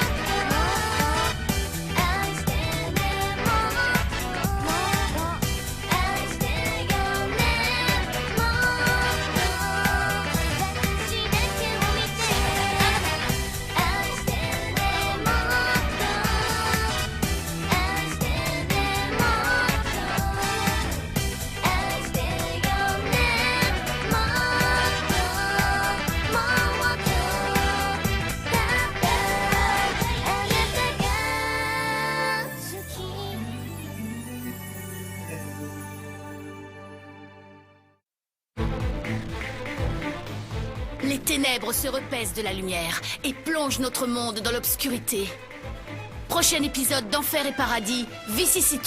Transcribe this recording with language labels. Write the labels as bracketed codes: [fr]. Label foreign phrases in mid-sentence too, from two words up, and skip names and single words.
[ja] と愛してねもっと愛してよねもっと私だけを見て愛してねもっと愛してねもっと愛してよねもっともっとただあなたが好き [fr] Les ténèbres se repaissent de la lumière et plongent notre monde dans l'obscurité. Prochain épisode d'Enfer et Paradis, Vicissitude.